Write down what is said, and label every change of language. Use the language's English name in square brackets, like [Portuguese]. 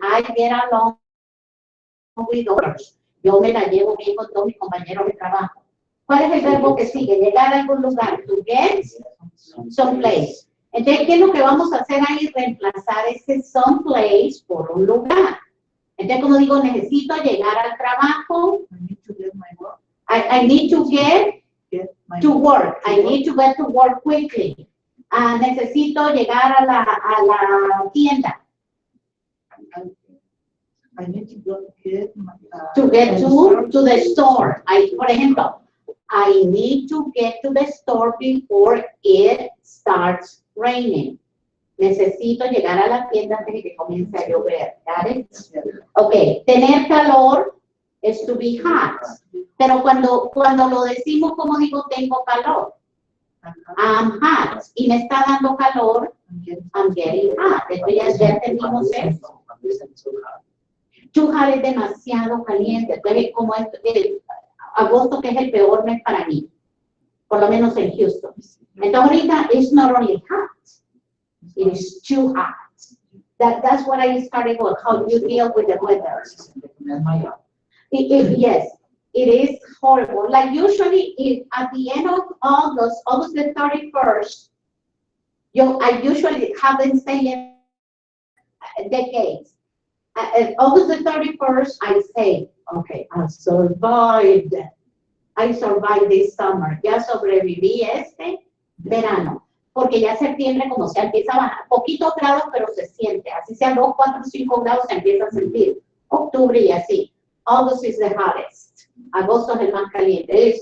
[English] I get along with others. [Spanish] Yo me la llevo bien con todos mis compañeros de trabajo. ¿Cuál es el verbo que sigue? Llegar a algún lugar. [English] To get someplace. [Spanish] Entonces, ¿qué es lo que vamos a hacer ahí? Reemplazar ese someplace por un lugar. Entonces, como digo, necesito llegar al trabajo. [English] I need to get my work. I need to get My to work. I need to get to work quickly. [Spanish] Necesito llegar a la tienda. [English] I need to go get my, To get to the store. Por ejemplo, I need to get to the store before it starts raining. [Spanish] Necesito llegar a la tienda antes de que comience a llover. [English] Got it? [Spanish] Okay, tener calor es to be hot. Pero cuando lo decimos, como digo, tengo calor. [English] I'm hot. [Spanish] Y me está dando calor, [English] I'm getting hot. [Spanish] Entonces ya entendimos eso. Too hot es demasiado caliente. Entonces, como agosto, que es el peor mes para mí, por lo menos en Houston. Entonces, ahorita, [English] it's not only hot, it is too hot. That's what I started with, how you deal with the weather. Yes, it is horrible. Like usually, at the end of August the 31st, I usually haven't stayed decades. August the 31st, I say, okay, I survived this summer. [Spanish] Ya sobreviví este verano. Porque ya septiembre, como se empieza a bajar, poquitos grados, pero se siente. Así sean 2, 4, 5 grados, se empieza a sentir. Octubre y así. [English] August is the hottest. [Spanish] Agosto es el más caliente.